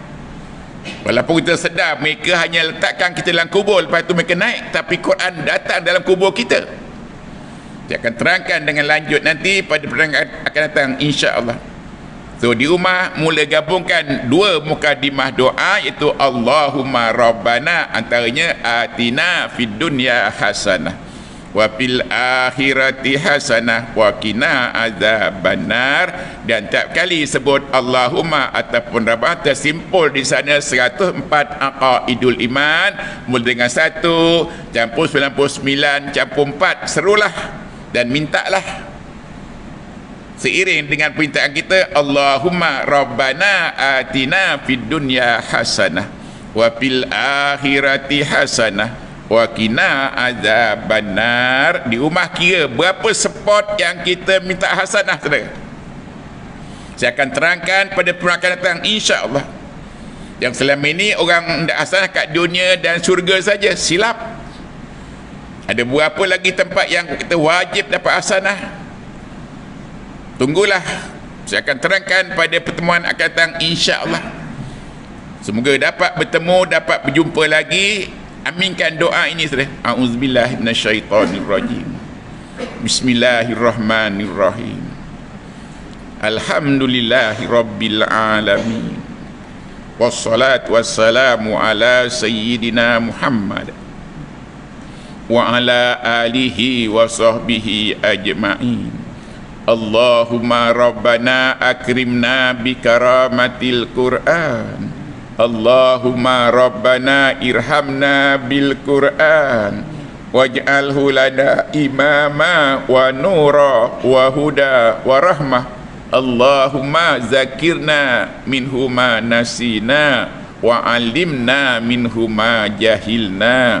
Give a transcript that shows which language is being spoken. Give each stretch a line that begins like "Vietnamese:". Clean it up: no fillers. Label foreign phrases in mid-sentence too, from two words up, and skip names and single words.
Malay: Walaupun kita sedar mereka hanya letakkan kita dalam kubur, lepas tu mereka naik, tapi Quran datang dalam kubur kita. Saya akan terangkan dengan lanjut nanti pada pertandingan akan datang, insya-Allah. So di rumah mula gabungkan 2 mukadimah doa, iaitu
Arabic: اللهم ربنا,
Malay: antaranya
Arabic: آتنا في الدنيا حسنة وفي الآخرة حسنة وقنا عذاب النار,
Malay: dan tiap kali sebut Allahumma ataupun Rabbana tersimpul di sana 104
Arabic: عقائد الإيمان,
Malay: mula dengan 1 campur 99 campur 4, serulah dan mintalah seiring dengan permintaan kita.
Arabic: اللهم ربنا آتنا في الدنيا حسنة وفي الآخرة حسنة وقنا عذاب النار.
Malay: Di rumah kira berapa spot yang kita minta hasanah saudara. Saya akan terangkan pada perangkat datang, insya-Allah. Yang selama ini orang nak hasanah kat dunia dan syurga saja, silap. Ada berapa lagi tempat yang kita wajib dapat hasanah? Tunggulah, saya akan terangkan pada pertemuan akan datang, insya-Allah. Semoga dapat bertemu, dapat berjumpa lagi. Aminkan doa ini saudara.
Arabic: أعوذ بالله من الشيطان الرجيم. بسم الله الرحمن الرحيم. الحمد لله رب العالمين. والصلاة والسلام على سيدنا محمد وعلى آله وصحبه أجمعين. اللهم ربنا أكرمنا بكرامة القرآن. اللهم ربنا ارحمنا بالقرآن واجعله لنا إماما ونورا وهدى ورحمة. اللهم ذكرنا منه ما نسينا وعلمنا منه ما جهلنا.